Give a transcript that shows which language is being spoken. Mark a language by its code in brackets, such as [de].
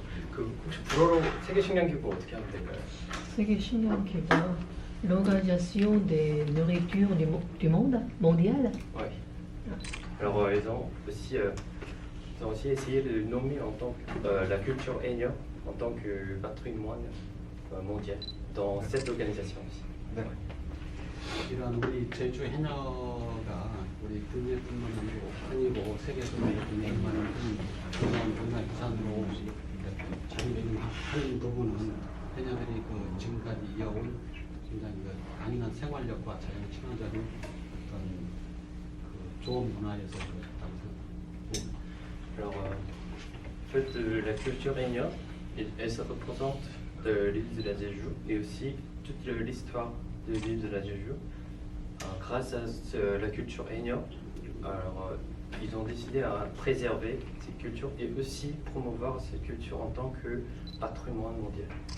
[ko] 그 혹시 불어로 세계 식량기구 어떻게 하면 될까요? [fr] 세계 식량기구, l'organisation des nourritures du monde mondial. Oui. Alors ils ont aussi essayé de nommer en tant que la culture Hainaut en tant que patrimoine mondial dans cette organisation aussi. [ko] 네. 이런 우리 제주 해녀가 우리 국내뿐만 아니고 세계적으로 굉장히 많은 그런 문화유산으로 자리매김하는 부분은 해녀들이 그 지금까지 이어온 굉장히 그 강인한 생활력과 자연 친화적인 어떤 그 좋은 문화에서 그렇다고 생각합니다. [fr] Alors, en fait, la culture Hainaut, elle se représente de l'île de la Jeju et aussi toute l'histoire de l'île de la Jeju. Grâce à la culture Hainaut, alors ils ont décidé à préserver cette culture et aussi promouvoir cette culture en tant que patrimoine mondial.